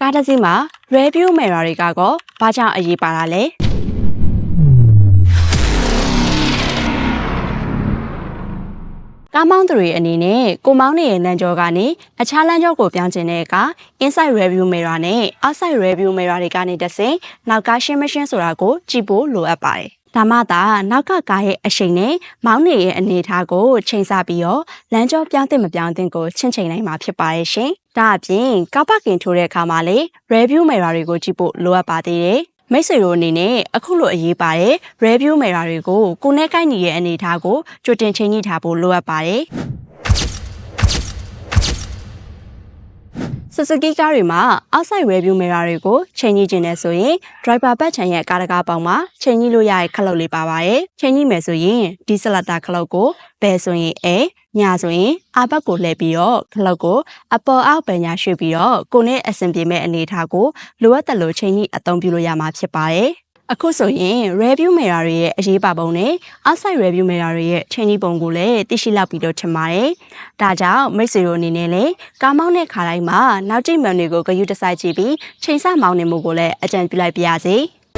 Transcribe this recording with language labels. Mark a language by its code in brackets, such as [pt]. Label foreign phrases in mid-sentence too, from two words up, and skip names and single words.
[my] ကားတစ်စီးမှာ [en] review mirror [my] တွေကဘာကြောင့်အရေးပါတာလဲကားမောင်းသူတွေအနေနဲ့ကိုမောင်းနေတဲ့လမ်းကြောကနေအခြားလမ်းကြောကိုပြောင်းကျင်တဲ့အခါ [en] inside review mirror [my] နဲ့ [en] outside review mirror [my] တွေကနေတဆင့်နောက်ကားရှင်းမရှင်းဆိုတာကိုကြည့်ဖို့လိုအပ်ပါတယ်ဒါမှသာနောက်ကကားရဲ့အရှိန်နဲ့မောင်းနေတဲ့အနေအထားကိုချိန်ဆပြီးတော့လမ်းကြောပြောင်းတင်မပြောင်းတင်ကိုချင့်ချိန်နိုင်မှာဖြစ်ပါရဲ့ရှင်။ဒါအပြင်ကားပါကင်ထိုးတဲ့အခါမှာလေ [en] review mirror [my] တွေကိုကြည့်ဖို့လိုအပ်ပါသေးတယ်။မိတ်ဆွေတို့အနေနဲ့အခုလိုအရေးပါတဲ့ [en] review mirror [my] တွေကိုကိုယ်နဲ့ကိုက်ညီရဲ့အနေအထားကိုကြိုတင်ချိန်ညှိထားဖို့လိုအပ်ပါတယ်။ Suzuki ကားတွေမှာ [en] outside review mirror [my] တွေကိုချိန်ညှိခြင်းနဲ့ဆိုရင် driver ဘက်ခြမ်းရဲ့ကားတကားပေါင်းမှာချိန်ညှိလို့ရတဲ့ခလုတ်လေးပါပါတယ်။ချိန်ညှိမယ်ဆို ရင်ဒီစလက်တာခလုတ်ကိုဘယ်ဆိုရင်ညာဆိုရင်အာဘက်ကိုလှည့်ပြီးတော့ခလုတ်ကိုအပေါ်အောက်ပဲညာရွှေ့ပြီးတော့ကိုနဲ့အဆင်ပြေမဲ့အနေအထားကိုလိုအပ်တယ်လို့ချိန်ညှိအသုံးပြုလို့ရမှာဖြစ်ပါတယ်။အခုဆိုရင် [en] review mirror [my] တွေရဲ့အရေးပါပုံနဲ့ [en] outside review mirror [my] တွေရဲ့ချိန်ညှိပုံကိုလည်းသိရှိလောက်ပြီးတော့ထင်ပါတယ်။ဒါကြောင့်မိတ်ဆွေတို့အနေနဲ့လည်းကားမောင်းတဲ့ခါတိုင်းမှာနောက်ကျိမှန်တွေကိုဂရုတစိုက်ကြည့်ပြီးချိန်ဆမောင်းနေမှုကိုလည်းအကြံပြုလိုက်ပါရစေ။